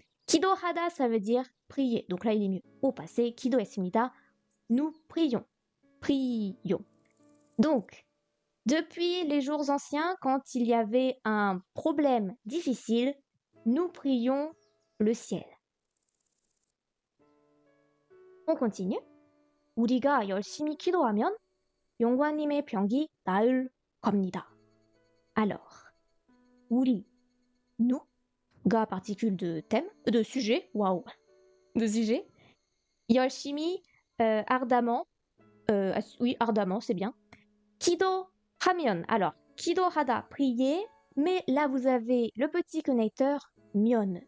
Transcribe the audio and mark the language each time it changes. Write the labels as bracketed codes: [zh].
[fr] 기도하다, ça veut dire prier. Donc là, il est mieux au passé. 기도했습니다. Nous prions. Prions. Donc, depuis les jours anciens, quand il y avait un problème difficile, nous prions le ciel. On continue. [ko] 우리가 열심히 기도하면 용과님의 병이 나을 겁니다. [fr] Alors, 우리, nous, ga particule de thème, de sujet, waouh, de sujet. 열심히, ardemment, oui, ardemment, c'est bien. 기도하면, alors, 기도하다, prier, mais là vous avez le petit connecteur 면.